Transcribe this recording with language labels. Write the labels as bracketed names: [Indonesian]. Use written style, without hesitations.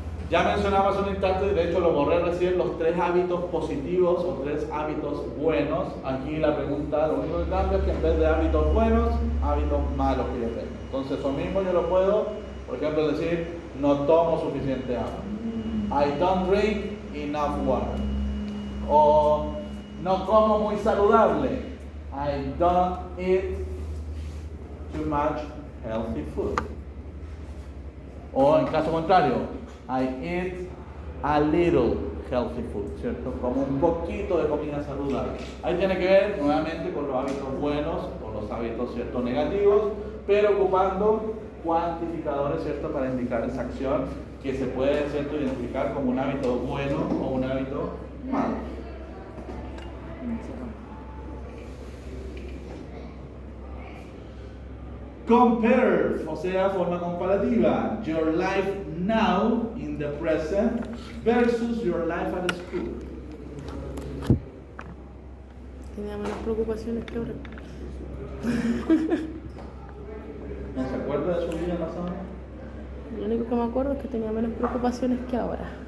[Spanish] Ya mencionamos un instante, de hecho lo borré recién, los 3 hábitos positivos o 3 hábitos buenos. Aquí la pregunta, lo único que cambia es que en vez de hábitos buenos, hábitos malos que yo tengo. Entonces eso mismo yo lo puedo, por ejemplo, decir, no tomo suficiente agua. [English] I don't drink enough water. [Spanish] O no como muy saludable. [English] I don't eat too much healthy food. [Spanish] O en caso contrario, [English] I eat a little healthy food, [Spanish] ¿cierto? Como un poquito de comida saludable. Ahí tiene que ver nuevamente con los hábitos buenos o los hábitos, ¿cierto?, negativos, pero ocupando cuantificadores, ¿cierto?, para indicar esa acción que se puede, ¿cierto?, identificar como un hábito bueno o un hábito malo. Compare, o sea, forma comparativa. [English] Your life now, in the present, versus your life at school. [Spanish] Tenía menos preocupaciones que ahora. ¿No se acuerda de su vida pasada? Lo único que me acuerdo es que tenía menos preocupaciones que ahora.